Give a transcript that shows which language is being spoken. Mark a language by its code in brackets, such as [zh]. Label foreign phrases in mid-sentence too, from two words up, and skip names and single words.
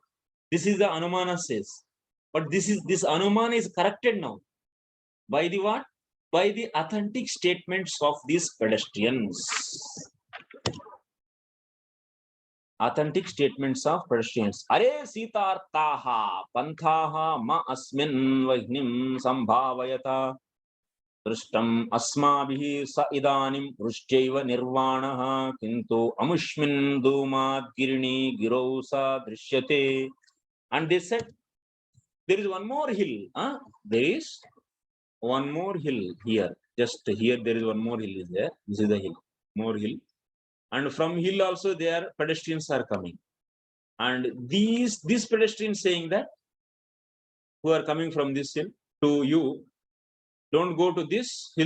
[en] This is the Anumana says. But this Anumana is corrected now. By the what? By the authentic statements of these pedestrians. authentic statements of pedestrians. [sa] अरे शीतार्ताः पान्थाः मा अस्मिन् वह्निं सम्भावयत दृष्टम् अस्माभिः स इदानीं वृष्ट्यैव निर्वाणः किन्तु अमुष्मिन् धूमाद् गिरिणि गिरौ स दृश्यते. [en] And they said, there is one more hill. There is one more hill here. Just here, there is one more hill is there. This is the hill, more hill. And from hill also there pedestrians are coming. And these pedestrians saying that, who are coming from this hill to you, don't go to this hill.